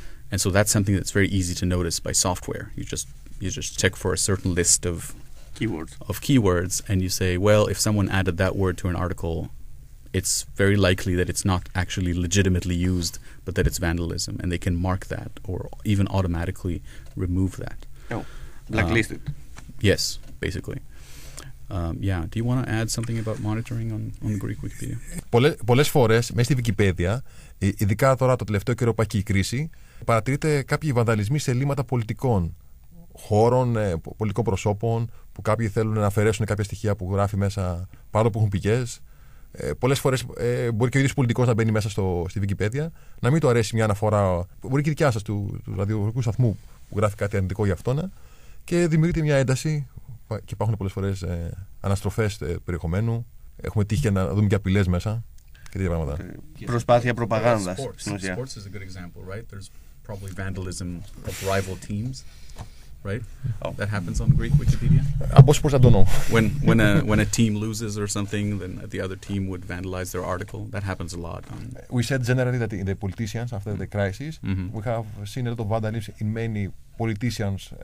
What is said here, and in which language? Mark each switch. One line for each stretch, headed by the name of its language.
English: And so that's something that's very easy to notice by software. You just check for a certain list of keywords, and you say, well, if someone added that word to an article, it's very likely that it's not actually legitimately used, but that it's vandalism, and they can mark that or even automatically remove that. Oh, blacklisted. Yes, basically. Do you want to add something about monitoring on the Greek Wikipedia?
Greek: Πολλές φορές μέσα στη Wikipedia, ειδικά τώρα το τελευταίο καιρό που έχει η κρίση, παρατηρείται κάποιοι βανδαλισμοί σε ελλείμματα πολιτικών χώρων, πολιτικών προσώπων, που κάποιοι θέλουν να αφαιρέσουν κάποια στοιχεία που γράφει μέσα, παρόλο που έχουν πηγές. Πολλές φορές μπορεί και ο ίδιος πολιτικός να μπαίνει μέσα στη Wikipedia, να μην του αρέσει μια αναφορά, μπορεί και η δικιά σας του ραδιοφωνικού σταθμού που γράφει κάτι αρνητικό για αυτόν, και δημιουργείται μια ένταση και υπάρχουν πολλές φορές αναστροφές περιεχομένου. Έχουμε τύχει να δούμε και απειλές μέσα και τέτοια πράγματα. Προσπάθεια προπαγάνδας.
English: Sports is a good example, right? There's probably vandalism of rival teams, right? That happens on Greek Wikipedia. About sports, I don't know. When a team loses or something, then the other team would vandalize their article. That happens a lot. We said generally that in the politicians after the crisis, we have seen a lot of vandalism in many politicians.